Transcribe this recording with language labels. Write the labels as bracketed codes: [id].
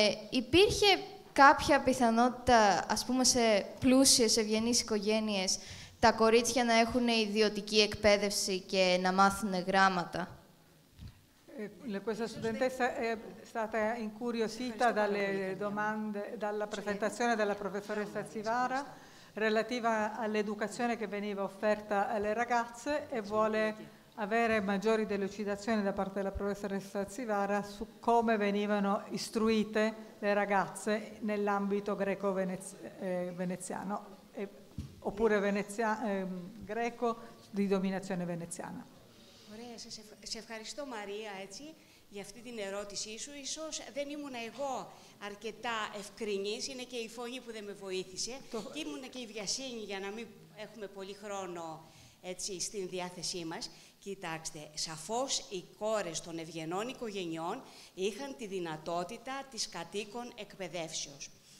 [el] Υπήρχε κάποια πιθανότητα, ας πούμε, σε πλούσιες ευγενείς οικογένειες, τα κορίτσια να έχουν ιδιωτική εκπαίδευση και να μάθουν γράμματα? [it] Questa studentessa è stata incuriosita dalle domande, dalla presentazione della professoressa Zivara relativa all'educazione che veniva offerta alle ragazze, e vuole avere maggiori delucidazioni da parte della professoressa Zivara su come venivano istruite le ragazze nell'ambito greco-veneziano, oppure greco di dominazione veneziana. [el] Ωραία, σε ευχαριστώ Μαρία για αυτή την ερώτησή σου. Ίσως δεν ήμουν εγώ αρκετά ευκρινής, είναι και η φωνή που δεν με βοήθησε και ήμουν και η βιασύνη για να μην έχουμε πολύ χρόνο στην διάθεσή μας. Κοιτάξτε, σαφώς οι κόρες των ευγενών οικογενειών είχαν τη δυνατότητα της κατοίκων εκπαιδεύσεως.